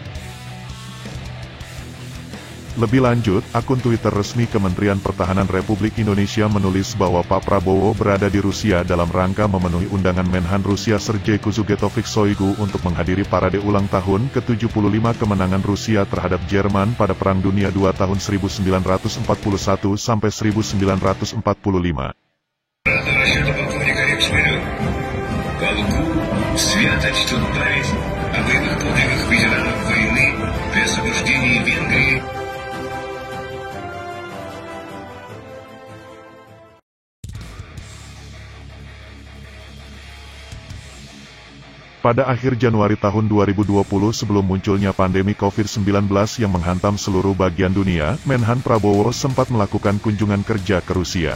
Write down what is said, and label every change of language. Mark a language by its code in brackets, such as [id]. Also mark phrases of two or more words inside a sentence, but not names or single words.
[id] Lebih lanjut, akun Twitter resmi Kementerian Pertahanan Republik Indonesia menulis bahwa Pak Prabowo berada di Rusia dalam rangka memenuhi undangan Menhan Rusia Sergei Kuzugetovic Shoigu untuk menghadiri parade ulang tahun ke-75 kemenangan Rusia terhadap Jerman pada Perang Dunia II tahun 1941 sampai 1945. [ru] Свято чтут память о боевых подвигах ветеранов войны при освобождении Венгрии. [id] Pada akhir Januari tahun 2020 sebelum munculnya pandemi COVID-19 yang menghantam seluruh bagian dunia, Menhan Prabowo sempat melakukan kunjungan kerja ke Rusia.